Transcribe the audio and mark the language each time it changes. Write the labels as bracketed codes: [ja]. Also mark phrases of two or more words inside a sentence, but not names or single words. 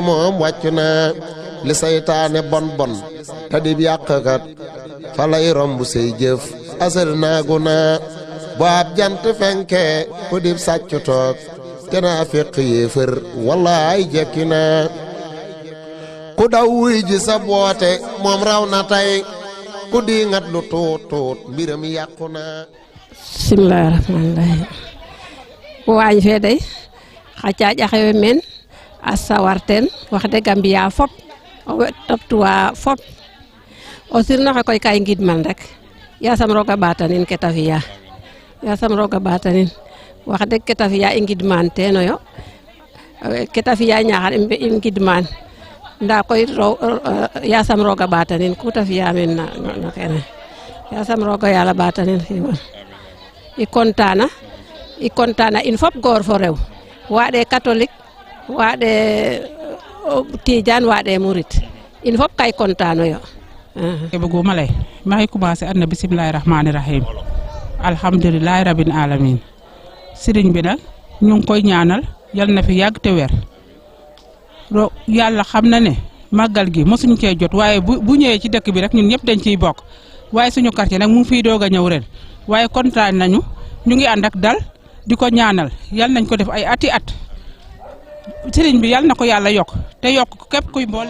[wo] moom wàcc na li saytaane bon bon te dib yàqkat fa lay romb say jëf asal naagu na bu ab jant fenke ku dib sàcc toog te naa fekk yéefër wallaay jekki na ku daw wuy ji sa boote moom raw na tey ku di ngat lu tuut tuut mbiram yàqu na [ar] بسم الله الرحمن الرحيم [srr] waañ fee day xa caaƴaxewe meen a sawarteen wax deg a mbiya fop o toptuwa fop o sirnoxe koy ka i ngidman rek yasam roga ɓatanin ke ta fiya yasam roga ɓatanin wax deg ke ta fiya i ngidman teenoyo ke ta fiya Ñaxar i ngidman nda koy yasam roga ɓatanin ku ta fiya meen no kene yasam roga yala ɓatanin xiiwal i contana in fop goor fo rew waɗe catholique waɗe tidiane waɗe murit in fop kay contano yo [wo] bëgguma lay maa ngi commencé adna [ar] بسم الله الرحمن الرحيم الحمد لله رب العالمين [wo] sëriñ bi nag ñu ngi koy ñaanal yal na fi yàgg te wer yàlla xam na ne màggal gi mosuñ cee jot waaye bu ñëwee ci dëkk bi rek ñun ñëpp dañ ciy bokk waaye suñu quartier nag mu ngi fiy doog a ñëw ren waaye kontaan nañu ñu ngi ànd ak dal di ko ñaanal yal nañ ko def ay ati at sëriñ bi yal na ko yàlla yokk te yokk képp kuy mboolem